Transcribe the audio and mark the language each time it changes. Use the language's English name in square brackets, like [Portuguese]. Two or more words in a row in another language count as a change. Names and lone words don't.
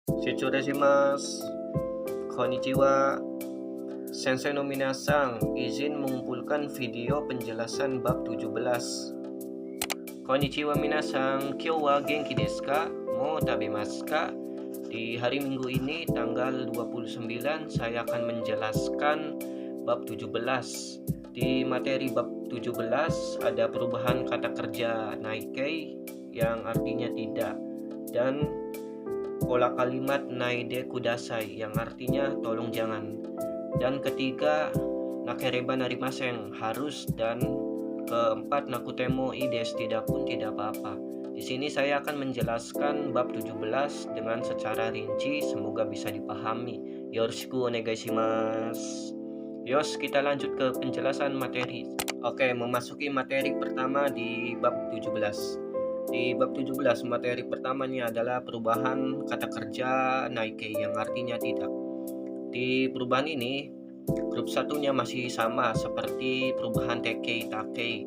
[Japanese] します. こんにちは. 先生の皆さん, [Indonesian] izin mengumpulkan video penjelasan bab 17. [Japanese] こんにちは皆さん、今日は元気ですか? もう食べますか? [Indonesian] Di hari Minggu ini tanggal 29 saya akan menjelaskan bab 17. Di materi bab 17 ada perubahan kata kerja naikei yang artinya tidak, dan pola kalimat [Japanese] ないでください [Indonesian] yang artinya tolong jangan. Dan ketiga, [Japanese] なければなりません, [Indonesian] harus, dan keempat, [Japanese] なくてもいいです, [Indonesian] tidak pun tidak apa-apa. Di sini saya akan menjelaskan bab 17 dengan secara rinci, semoga bisa dipahami. [Japanese] よろしくお願いします. [Indonesian] Yos, kita lanjut ke penjelasan materi. Oke, memasuki materi pertama di bab 17. Di bab 17 materi pertamanya adalah perubahan kata kerja naikei yang artinya tidak. Di perubahan ini grup satunya masih sama seperti perubahan [Japanese] て形 た形.